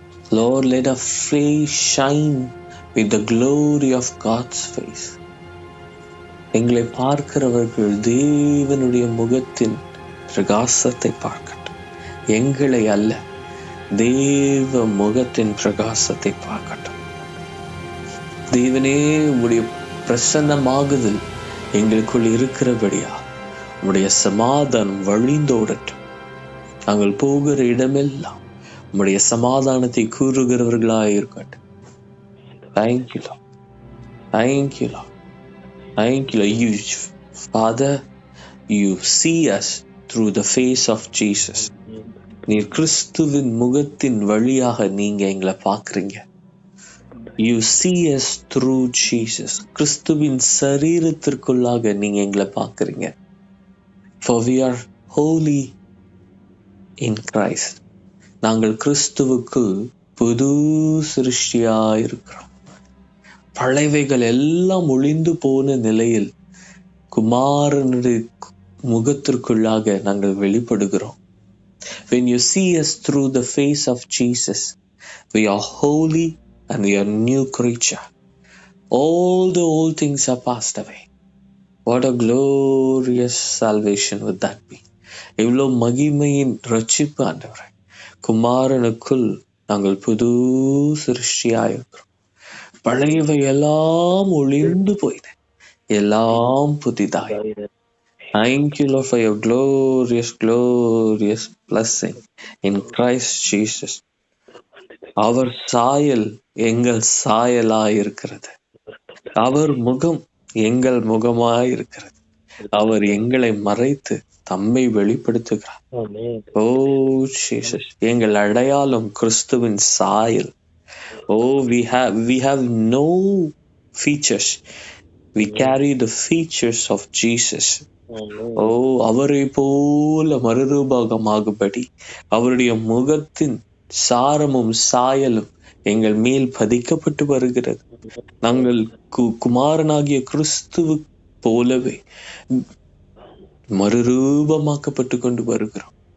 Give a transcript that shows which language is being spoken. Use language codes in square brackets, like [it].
[en] Lord, let our face shine with the glory of God's face. [ta] எங்களை பார்க்கிறவர்கள் தேவனுடைய முகத்தின் பிரகாசத்தை பார்க்கட்டும். எங்களை அல்ல, தேவ முகத்தின் பிரகாசத்தை பார்க்கட்டும். தேவனே, உம்முடைய பிரசன்னமாகுதல் எங்களுக்குள் இருக்கிறபடியா உம்முடைய சமாதானம் வழிந்தோடட்டும். நாங்கள் போகிற இடமெல்லாம் உம்முடைய சமாதானத்தை கூறுகிறவர்களாக இருக்கட்டும். [en] Thank you, Lord. Thank you, Lord. Thank you, Lord. You, Father, you see us through the face of Jesus. [ta] நீர் கிறிஸ்துவின் முகத்தின் வழியாக நீங்க எங்களை பார்க்குறீங்க. [en] You see us through Jesus. [ta] கிறிஸ்துவின் சரீரத்திற்குள்ளாக நீங்க எங்களை பார்க்குறீங்க. [en] For we are holy in Christ. [ta] நாங்கள் கிறிஸ்துவுக்குள் புது சிருஷ்டியாயிருக்கிறோம். பழைவைகள் எல்லாம் ஒளிந்து போன நிலையில் குமாரனுடைய முகத்திற்குள்ளாக நாங்கள் வெளிப்படுகிறோம். [en] When you see us through the face of Jesus, we are holy and we are new creature. All the old things are passed away. What a glorious salvation would that be. [ta] எவ்வளோ மகிமையின் ரட்சிப்பு ஆண்டவரே. குமாரனுக்குள் நாங்கள் புது சிருஷ்டியாயிருக்கிறோம். பழையவை எல்லாம் ஒளிந்து போயின, எல்லாம் புதிதாய். [en] Thank you, Lord, for your glorious blessing in Christ Jesus. [ta] அவர் சாயல் எங்கள் சாயலாயிருக்கிறது. அவர் முகம் எங்கள் முகமாயிருக்கிறது. அவர் எங்களை மறைத்து தம்மை வெளிப்படுத்துகிறார். ஓ ஜீசஸ், எங்கள் அடையாளம் கிறிஸ்துவின் சாயல். [en] Oh, we have no features. We carry the features of Jesus. [ta] Oh, அவரை போல மறுரூபமாகும்படி அவருடைய முகத்தின் சாரமும் சாயலும் எங்கள் மேல் பதிக்கப்பட்டு வருகிறது. நாங்கள் குமாரனாகிய கிறிஸ்துவு போலவே மறுரூபமாக்கப்பட்டு கொண்டு வருகிறோம்.